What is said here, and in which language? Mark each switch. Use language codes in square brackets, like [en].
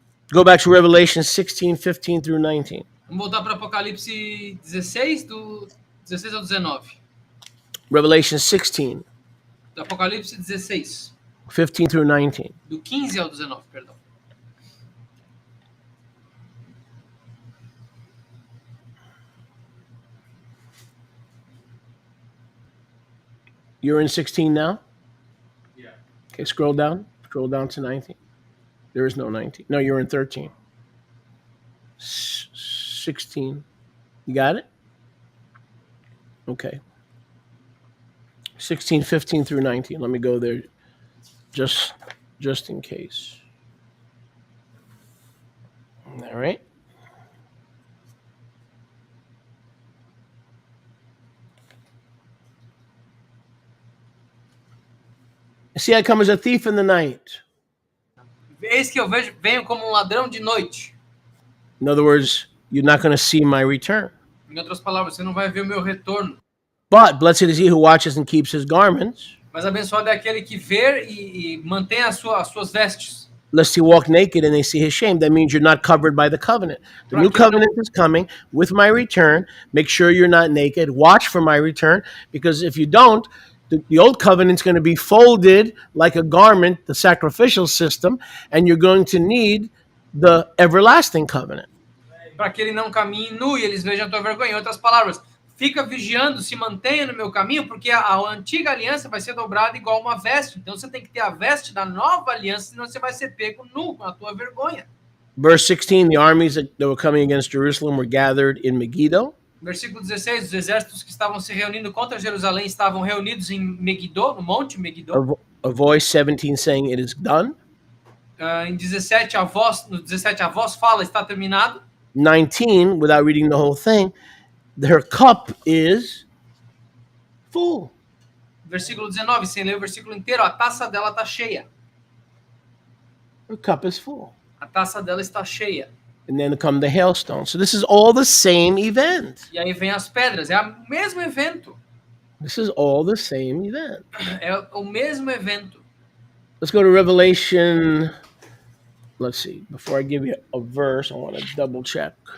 [en] Go back to Revelation 16, 15 through 19. [pt] Vamos voltar para Apocalipse 16, do 16 ao 19. [en] Revelation 16, [pt] Do Apocalipse 16, [en] 15 through 19. [pt] do 15 ao 19, perdão. [en] You're in 16 now? Yeah. Okay, scroll down. Scroll down to 19. There is no 19. No, you're in 13. 16. You got it? Okay. 16, 15 through 19. Let me go there just in case. All right. See, I come as a thief in the night. [pt] Eis que eu venho como um ladrão de noite. [en] In other words, you're not going to see my return. [pt] Em outras palavras, você não vai ver o meu retorno. [en] But blessed is he who watches and keeps his garments, [pt] Mas abençoado é aquele que vê e mantém as suas vestes. [en] lest he walk naked and they see his shame. That means you're not covered by the covenant. The new covenant is coming with my return. Make sure you're not naked. Watch for my return, because if you don't, the old covenant's going to be folded like a garment, the sacrificial system, and you're going to need the everlasting covenant. [pt] Para que ele não caminhe nu e eles vejam a tua vergonha. Em outras palavras, fica vigiando, se mantenha no meu caminho, porque a antiga aliança vai ser dobrada igual uma veste. Então você tem que ter a veste da nova aliança, senão você vai ser pego nu com a tua vergonha. [en] Verse 16, the armies that were coming against Jerusalem were gathered in Megiddo. [pt] Versículo 16, os exércitos que estavam se reunindo contra Jerusalém estavam reunidos em Megiddo, no monte Megiddo. [en] A voice 17 saying it is done. [pt] Em 17, no 17 a voz fala, está terminado. [en] 19, without reading the whole thing, her cup is full. [pt] Versículo 19, sem ler o versículo inteiro, a taça dela está cheia. [en] Her cup is full. [pt] A taça dela está cheia. [en] And then come the hailstones. So this is all the same event. [pt] E aí vem as pedras, é o mesmo evento. [en] This is all the same event. [pt] É o mesmo evento. [en] Let's go to Revelation. Let's see. Before I give you a verse, I want to double check.